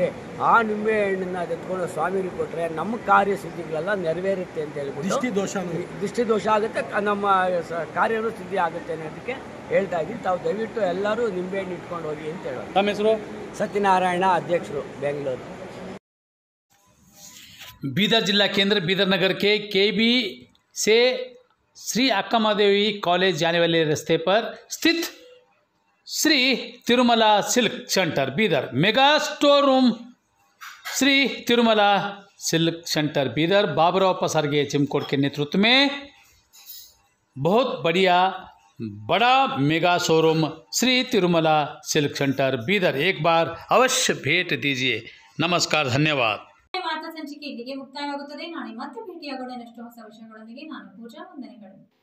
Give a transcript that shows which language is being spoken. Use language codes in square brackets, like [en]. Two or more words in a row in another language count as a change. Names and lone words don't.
[kn] ಆ ನಿಂಬೆಹಣ್ಣನ್ನು ಎತ್ಕೊಂಡು ಸ್ವಾಮಿಗಳಿಗೆ ಕೊಟ್ಟರೆ ನಮ್ಮ ಕಾರ್ಯಸಿದ್ಧಿಗಳೆಲ್ಲ ನೆರವೇರುತ್ತೆ ಅಂತ ಹೇಳ್ಬಿಟ್ಟು ದೃಷ್ಟಿ ದೋಷ ಆಗುತ್ತೆ, ನಮ್ಮ ಕಾರ್ಯನೂ ಸಿದ್ಧಿ ಆಗುತ್ತೆ ಅನ್ನೋದಕ್ಕೆ ಹೇಳ್ತಾ ಇದ್ದೀನಿ. ತಾವು ದಯವಿಟ್ಟು ಎಲ್ಲರೂ ನಿಂಬೆಹಣ್ಣು ಇಟ್ಕೊಂಡು ಹೋಗಿ ಅಂತ ಹೇಳೋದು. ತಮ್ಮ ಹೆಸರು? ಸತ್ಯನಾರಾಯಣ, ಅಧ್ಯಕ್ಷರು, ಬೆಂಗಳೂರು. [hi] बीदर जिला केंद्र बीदर नगर के केबी से श्री अक्कामादेवी कॉलेज जाने वाले रास्ते पर स्थित श्री तिरुमला सिल्क सेंटर बीदर मेगा स्टोर रूम श्री तिरुमला सिल्क सेंटर बीदर बाबुराव पसारगे चिमकोट के नेतृत्व में बहुत बड़ा मेगा शोरूम श्री तिरुमला सिल्क सेंटर बीदर। एक बार अवश्य भेंट दीजिए। नमस्कार, धन्यवाद. [kn] ಮಾತಾ ಸಂಚಿಕೆ ಇಲ್ಲಿಗೆ ಮುಕ್ತಾಯವಾಗುತ್ತದೆ. ನಾಳೆ ಮತ್ತೆ ಭೇಟಿಯಾಗೋಣ ಇನ್ನಷ್ಟು ಹೊಸ ವಿಷಯಗಳೊಂದಿಗೆ. ನಾನು ಪೂಜಾ, ವಂದನೆಗಳು.